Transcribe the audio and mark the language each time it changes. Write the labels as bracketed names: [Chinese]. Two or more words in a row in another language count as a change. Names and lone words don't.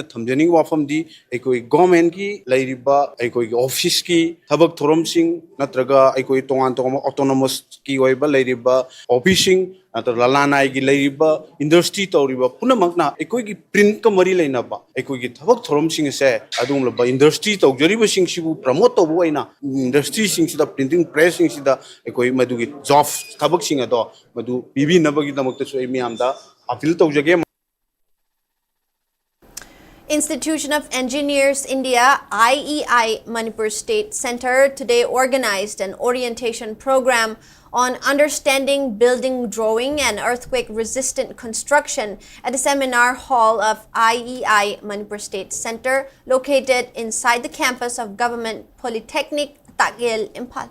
[Manipuri] ꯊꯝꯖꯅꯤꯡꯕ ꯋꯥꯐꯝꯗꯤ ꯑꯩꯈꯣꯏ ꯒꯣꯔꯃꯦꯟꯠꯀꯤ ꯂꯩꯔꯤꯕ ꯑꯩꯈꯣꯏꯒꯤ ꯑꯣꯐꯤꯁꯀꯤ ꯊꯕꯛ ꯊꯧꯔꯝꯁꯤꯡ ꯅꯠꯇ꯭ꯔꯒ ꯑꯩꯈꯣꯏ ꯇꯣꯉꯥꯟ ꯇꯣꯉꯥꯟꯕ ꯑꯣꯇꯣꯅꯣꯃꯁꯀꯤ ꯑꯣꯏꯕ ꯂꯩꯔꯤꯕ ꯑꯣꯐꯤꯁꯁꯤꯡ ꯅꯠꯇ꯭ꯔꯒ ꯂꯂꯥꯅꯥꯏꯒꯤ ꯂꯩꯔꯤꯕ ꯏꯟꯗꯁꯇ꯭ꯔꯤ ꯇꯧꯔꯤꯕ ꯄꯨꯝꯅꯃꯛꯅ ꯑꯩꯈꯣꯏꯒꯤ ꯄ꯭ꯔꯤꯟꯠꯀ ꯃꯔꯤ ꯂꯩꯅꯕ ꯑꯩꯈꯣꯏꯒꯤ ꯊꯕꯛ ꯊꯧꯔꯝꯁꯤꯡ ꯑꯁꯦ ꯑꯗꯨꯒꯨꯝꯂꯕ ꯏꯟꯗꯁꯇ꯭ꯔꯤ ꯇꯧꯖꯔꯤꯕꯁꯤꯡꯁꯤꯕꯨ ꯄ꯭ꯔꯃꯣꯠ ꯇꯧꯕ ꯑꯣꯏꯅ ꯏꯟꯗꯁꯇ꯭ꯔꯤꯁꯤꯡꯁꯤꯗ [English] printing presses [Manipuri] ꯑꯩꯈꯣꯏ ꯃꯗꯨꯒꯤ ꯖꯣꯕ ꯊꯕꯛꯁꯤꯡ ꯑꯗꯣ ꯃꯗꯨ ꯄꯤꯕꯤꯅꯕꯒꯤꯗꯃꯛꯇꯁꯨ ꯑꯩ ꯃꯤꯌꯥꯝꯗ ꯑꯄꯤꯜ ꯇꯧꯖꯒꯦ. [English] Institution of Engineers India IEI Manipur State Center today organized an orientation program on understanding building drawing and earthquake resistant construction at the seminar hall of IEI Manipur State Center located inside the campus of Government Polytechnic Takil, Imphal.